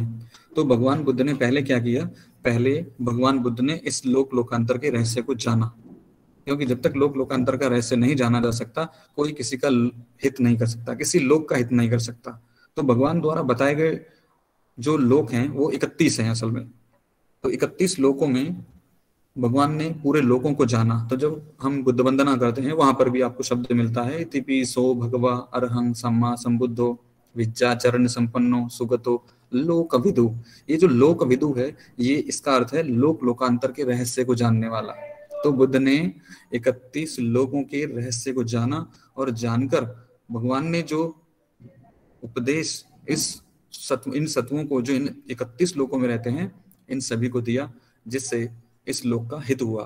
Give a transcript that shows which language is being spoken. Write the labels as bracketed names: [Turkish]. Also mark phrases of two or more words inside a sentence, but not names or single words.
[Hindi] तो भगवान बुद्ध ने पहले क्या किया? पहले भगवान बुद्ध ने इस लोकांतर के रहस्य को जाना, क्योंकि जब तक लोकांतर का रहस्य नहीं जाना जा सकता, कोई किसी का हित नहीं कर सकता, किसी लोक का हित नहीं कर सकता। तो भगवान द्वारा बताए गए जो लोक हैं वो 31 हैं असल में। तो 31 लोकों में भगवान ने पूरे लोकों को जाना। तो जब हम बुद्ध वंदना करते हैं वहां पर भी आपको शब्द मिलता है [Pali] इतिपि सो भगवा अरहं सम्मा संबुद्धो विद्या चरण संपन्नो सुगतो लोकविदु। [Hindi] ये जो लोकविदु है, ये इसका अर्थ है लोकांतर के रहस्य को जानने वाला। तो बुद्ध ने 31 लोगों के रहस्य को जाना और जानकर भगवान ने जो उपदेश इन सत्वों को जो इन 31 लोकों में रहते हैं इन सभी को दिया, जिससे इस लोक का हित हुआ।